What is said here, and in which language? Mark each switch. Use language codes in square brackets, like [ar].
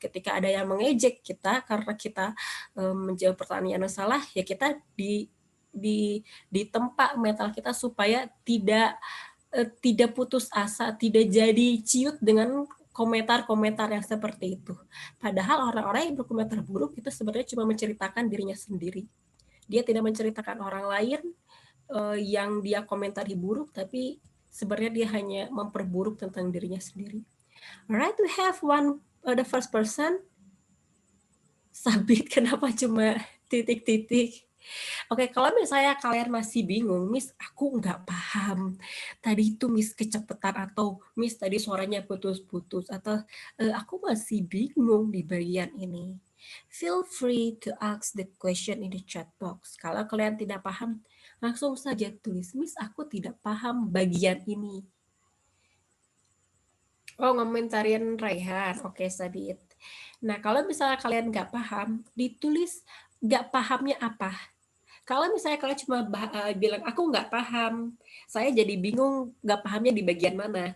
[id] Ketika ada yang mengejek kita karena kita menjawab pertanyaan yang salah, ya kita ditempa mental kita supaya tidak putus asa, tidak jadi ciut dengan komentar-komentar yang seperti itu. Padahal orang-orang yang berkomentar buruk itu sebenarnya cuma menceritakan dirinya sendiri. Dia tidak menceritakan orang lain yang dia komentari buruk, tapi sebenarnya dia hanya memperburuk tentang dirinya sendiri. [en] Alright, we have the first person. [id] Sabit, kenapa cuma titik-titik? Oke, kalau misalnya kalian masih bingung, Miss, aku nggak paham. Tadi itu Miss kecepatan, atau Miss tadi suaranya putus-putus, atau aku masih bingung di bagian ini. [en] Feel free to ask the question in the chat box. [id] Kalau kalian tidak paham, langsung saja tulis, Miss, aku tidak paham bagian ini. Oh, ngomentarin Raihan. Oke, Sabit. Nah, kalau misalnya kalian nggak paham, ditulis nggak pahamnya apa. Kalau misalnya kalian cuma bilang, aku nggak paham, saya jadi bingung nggak pahamnya di bagian mana.